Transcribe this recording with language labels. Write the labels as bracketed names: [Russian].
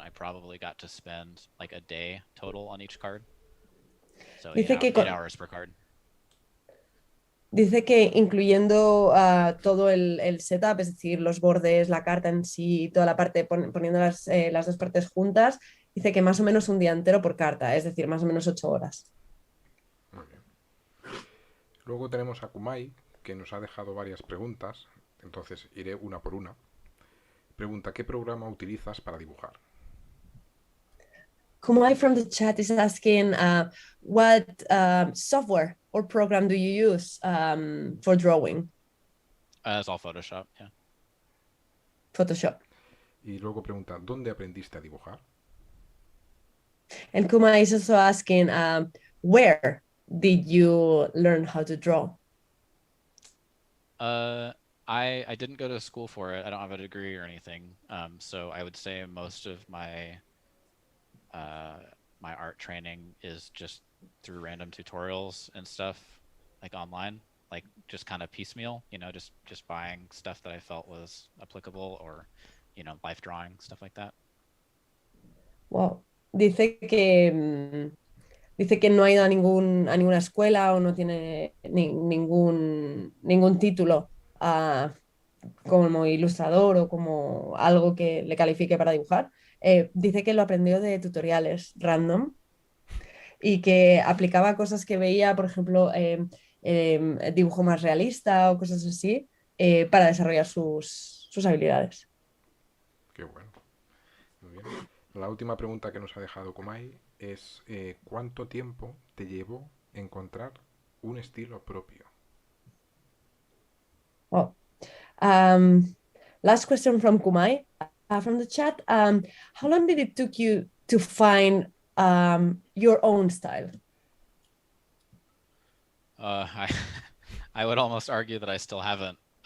[English] I probably got to spend like a day total on each card. So 8 hours per card. [Spanish] Dice que incluyendo todo el setup, es decir, los bordes, la carta en sí, toda la parte, poniendo las dos partes juntas, dice que más o menos un día entero por carta, es decir, más o menos 8 horas. Muy bien. Luego tenemos a Kumai, que nos ha dejado varias preguntas, entonces iré una por una. Pregunta, ¿qué programa utilizas para dibujar? [English] Kumai from the chat is asking what software or program do you use for drawing? It's all Photoshop, yeah. Photoshop. [Spanish] Y luego pregunta, ¿dónde aprendiste a dibujar? [English] And Kumai is also asking where did you learn how to draw? I didn't go to school for it. I don't have a degree or anything. So I would say most of my my art training is just through random tutorials and stuff, like online, like just kind of piecemeal, just buying stuff that I felt was applicable, or life drawing, stuff like that. [Spanish] Wow. Dice que Dice que no ha ido a ninguna escuela o no tiene ningún título como ilustrador o como algo que le califique para dibujar. Dice que lo aprendió de tutoriales random y que aplicaba cosas que veía, por ejemplo, dibujo más realista o cosas así, para desarrollar sus habilidades. Qué bueno. Muy bien. La última pregunta que nos ha dejado Kumai es ¿cuánto tiempo te llevó encontrar un estilo propio? [English] Oh. Last question from Kumai, from the chat. How long did it took you to find your own style? I I would almost argue that I still haven't.